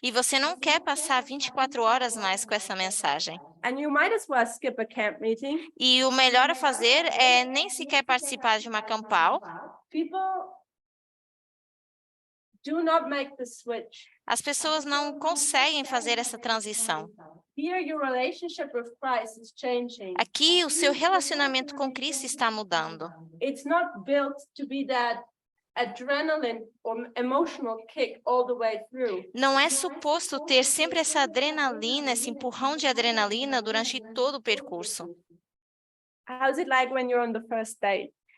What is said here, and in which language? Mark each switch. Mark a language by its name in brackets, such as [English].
[Portuguese] E você não quer passar 24 horas mais com essa mensagem. [English] And you might as well skip a camp meeting. [Portuguese] E o melhor a fazer é nem sequer participar de uma campal. [English] People do not make the switch. [Portuguese] As pessoas não conseguem fazer essa transição. [English] Here, your relationship with Christ is changing. [Portuguese] Aqui, o seu relacionamento com Cristo está mudando. [English] It's not built to be that adrenaline or emotional kick all the way through. [Portuguese] Não é suposto ter sempre essa adrenalina, esse empurrão de adrenalina durante todo o percurso. [English] How's it like when you're on the first date?